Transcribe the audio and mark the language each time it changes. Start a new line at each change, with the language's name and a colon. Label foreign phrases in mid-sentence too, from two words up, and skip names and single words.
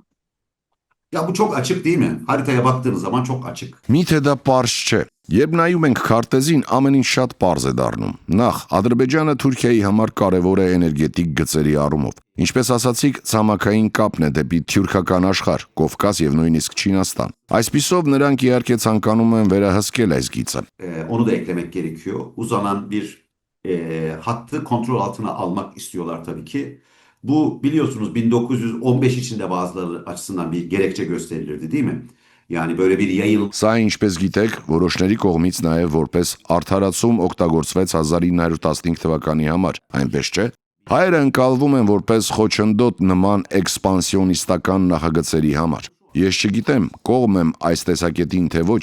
Turkish: Ya bu çok açık değil mi? Haritaya baktığınız zaman çok açık.
Armenian: Միթե դա պարզ չէ։ Երբ նայում ենք քարտեզին, ամեն ինչ շատ պարզ է դառնում։ Նախ, Ադրբեջանը Թուրքիայի համար կարևոր է էներգետիկ գծերի առումով։ Ինչպես ասացիք, ցամաքային կապն է դեպի թյուրքական աշխարհ, Կովկաս եւ նույնիսկ Չինաստան։ Այսպիսով նրանք իհարկե ցանկանում են վերահսկել այս գիծը։
Turkish: Onu da eklemek gerekiyor. Uzanan bir hattı kontrol altına almak istiyorlar tabii ki. Bu biliyorsunuz 1915 içinde bazıları açısından bir gerekçe gösterilirdi değil mi? Yani böyle bir yayılma.
Armenian: Սա ինչպես գիտեք, որոշների կողմից նաև որպես արդարացում օգտագործվեց 1915 թվականի համար, այնպես չէ։ Հայերը ընկալվում են որպես խոչընդոտ նման էքսպանսիոնիստական նախագծերի համար։ Ես չգիտեմ, կողմ եմ այս տեսակետին թե ոչ,